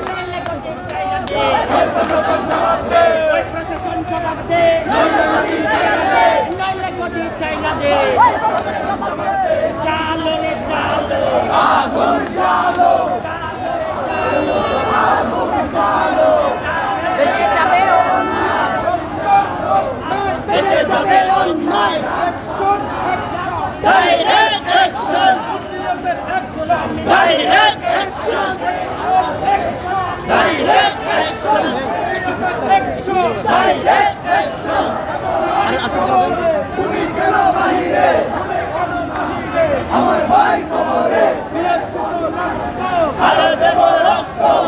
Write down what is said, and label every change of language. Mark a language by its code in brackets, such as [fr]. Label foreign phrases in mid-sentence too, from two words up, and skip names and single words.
[bn] ওই প্রশাসন জবাব দে ওই প্রশাসন জবাব দে চাইলে গদি চাইলা দে চাইলে গদি চাইলা দে ওই প্রশাসন জবাব দে চালো রে চালো আগুন চালো আগুন চালো বেশি যাবে [en] Direct action! Direct action! Direct action! Direct action! [bn] তুমি কেন বাহিরে আমার ভাই কবরে আরো দেব রক্ত